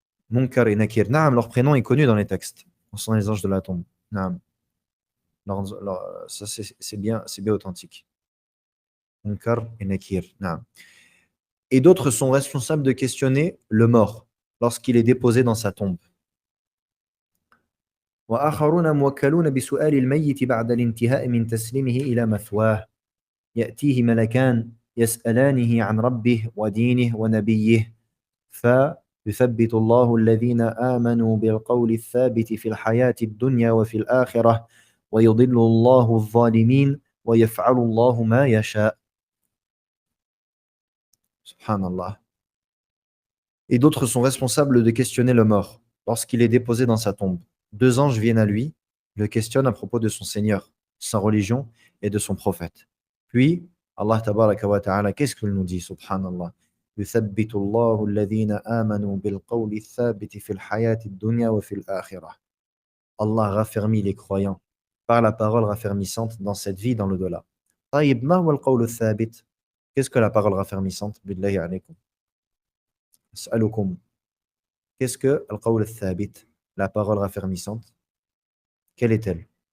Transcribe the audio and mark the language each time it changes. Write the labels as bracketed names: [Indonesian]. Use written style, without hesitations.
[French] Munkar et Nakir. Naam, leur prénom est connu dans les textes. Ce sont les anges de la tombe. Naam. Ça, c'est bien authentique. Munkar et Nakir. Naam. Et d'autres sont responsables de questionner le mort lorsqu'il est déposé dans sa tombe. [Arabic] وآخرون موكلون بسؤال الميت بعد الانتهاء من تسليمه إلى مثواه يأتيه ملكان يسألانه عن ربه ودينه ونبيه فيثبت الله الذين آمنوا بالقول الثابت في الحياة الدنيا وفي الآخرة ويضل الله الظالمين ويفعل الله ما يشاء. Subhanallah. [French] Et d'autres sont responsables de questionner le mort lorsqu'il est déposé dans sa tombe. Deux anges viennent à lui, le questionnent à propos de son Seigneur, sa religion et de son prophète. Puis, Allah tabaraka wa ta'ala, qu'est-ce qu'il nous dit, subhanallah? [Arabic] يثبت الله الذين آمنوا بالقول الثابت في الحياة الدنيا وفي الآخرة. [French] Allah raffermit les croyants par la parole raffermissante dans cette vie, dans l'au-delà. [Arabic] طيب ما هو القول الثابت? [French] Qu'est-ce que la parole raffermissante? [Arabic] بالله عليكم. أسألكم. [French] Qu'est-ce que القول الثابت? La parole raffermissante, quelle est-elle?